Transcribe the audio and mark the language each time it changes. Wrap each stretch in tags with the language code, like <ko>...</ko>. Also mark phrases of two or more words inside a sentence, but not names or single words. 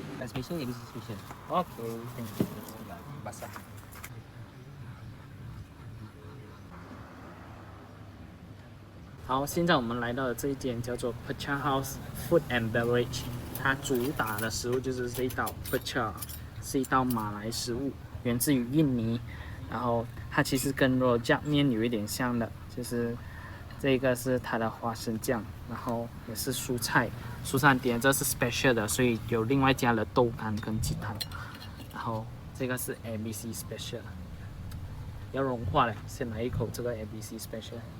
<en>special, ABC special. OK，</en> <ms>Basah.</ms> <zh>好，现在我们来到了这一间叫做 Pecha House Food and Beverage， 它主打的食物就是这一道 Pecha，是一道马来食物，源自于印尼，然后它其实跟 rojak 面有一点像的，就是这个是它的花生酱，然后也是蔬菜点，这是 special 的，所以有另外加了豆干跟鸡蛋，然后这个是 ABC special， 要融化了，先来一口这个 ABC special。</zh>